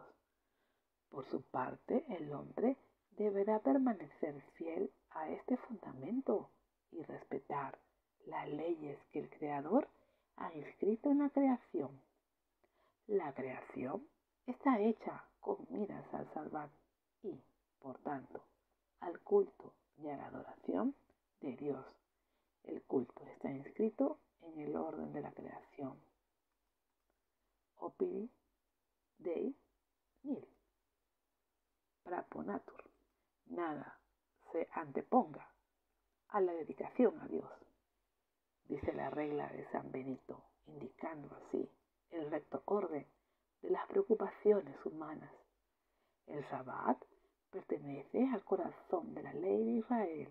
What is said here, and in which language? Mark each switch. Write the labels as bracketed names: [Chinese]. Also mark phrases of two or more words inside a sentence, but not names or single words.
[Spanish] Por su parte, el hombre deberá permanecer fiel a este fundamento y respetar las leyes que el Creador ha inscrito en la creación. La creación está hecha con miras al salvar y, por tanto, al culto y a la adoración de Dios. El culto está inscrito en el orden de la creación. [Latin] Operi Dei nil praponatur. [Spanish] Nada se anteponga a la dedicación a Dios, dice la regla de San Benito, indicando así el recto orden de las preocupaciones humanas. El Sabbat pertenece al corazón de la ley de Israel.